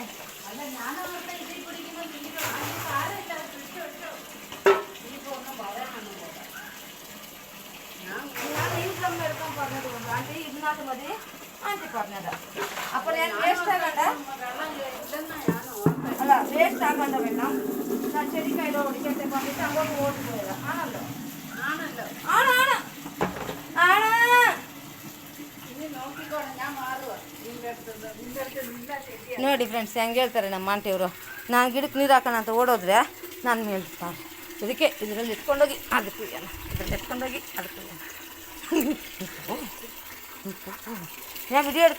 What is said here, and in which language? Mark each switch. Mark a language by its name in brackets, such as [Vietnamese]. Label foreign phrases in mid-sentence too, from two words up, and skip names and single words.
[Malayalam] അല്ല ഞാനവർക്ക് ഇതിൽ കുടിക്കുമ്പോൾ ഞാൻ ഈ ഡ്രം എടുക്കാൻ പറഞ്ഞത് കൊണ്ട് ആൻറ്റി ഇതിനകത്ത് മതി ആൻറ്റി പറഞ്ഞതാ. അപ്പോൾ ഞാൻ വേസ്റ്റ് ആകണ്ട, അല്ല വേസ്റ്റ് ആകണ്ട വെള്ളം ഞാൻ ചെടിക്കൈലോ ഓടിക്കട്ടെ പറഞ്ഞിട്ട് അങ്ങോട്ട് ഓടിപ്പോയതാ. ആണല്ലോ ആണ് [Kannada] ನೋಡಿ ಫ್ರೆಂಡ್ಸ್, ಹೆಂಗೆ ಹೇಳ್ತಾರೆ ನಮ್ಮ ಆಂಟಿಯವರು. ನಾನು ಗಿಡಕ್ಕೆ ನೀರು ಹಾಕೋಣ ಅಂತ ಓಡೋದ್ರೆ ನಾನು ಹೇಳ್ತಾರೆ ಇದಕ್ಕೆ ಇದರಲ್ಲಿ ಎತ್ಕೊಂಡೋಗಿ ಅದಕ್ಕೆ ಇದರಲ್ಲಿ ಎತ್ಕೊಂಡೋಗಿ ಅದಕ್ಕೆ ഞാൻ ವಿಡಿಯೋ എടുക്കും.